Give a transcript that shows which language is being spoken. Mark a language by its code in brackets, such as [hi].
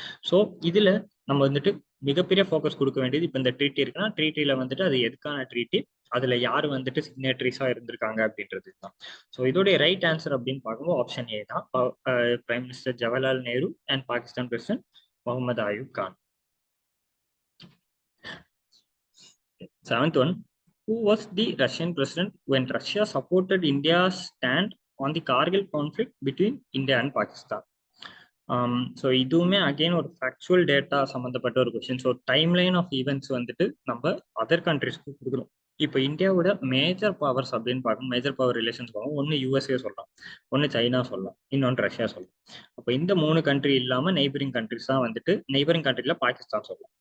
[ta] So இதுல நம்ம வந்துட்டு மிகப்பெரிய ஃபோக்கஸ் கொடுக்க வேண்டியது இப்போ இந்த ட்ரீட்டி இருக்குன்னா ட்ரீட்டில வந்துட்டு அது எதுக்கான ட்ரீட்டி, அதுல யார் வந்துட்டு சிக்னேட்டரிஸா இருந்திருக்காங்க அப்படின்றது தான். ஸோ இதோடைய ரைட் ஆன்சர் அப்படின்னு பார்க்கும்போது ஆப்ஷன் ஏ தான், prime minister Jawaharlal Nehru and Pakistan president Mohammed Ayub Khan. [en] 7th one, who was the Russian president when Russia supported India's stand on the Kargil conflict between India and Pakistan? [ta] So இதுவுமே அகெயின் ஒரு factual data சம்மந்தப்பட்ட ஒரு question. So timeline of events வந்துட்டு நம்ம other கண்ட்ரிஸ்க்கு கொடுக்குறோம். இப்போ இந்தியாவோட major powers அப்படின்னு பார்க்கணும், மேஜர் பவர் ரிலேஷன்ஸ் பார்க்கணும். ஒன்று யூஎஸ்ஏ சொல்லலாம், ஒன்று சைனா சொல்லலாம், இன்னொன்று ரஷ்யா சொல்லலாம். அப்போ இந்த 3 கண்ட்ரி இல்லாமல் நெய்பரிங் கண்ட்ரிஸ் தான் வந்துட்டு, நெய்பரிங் கண்ட்ரியில் பாகிஸ்தான் சொல்லலாம்.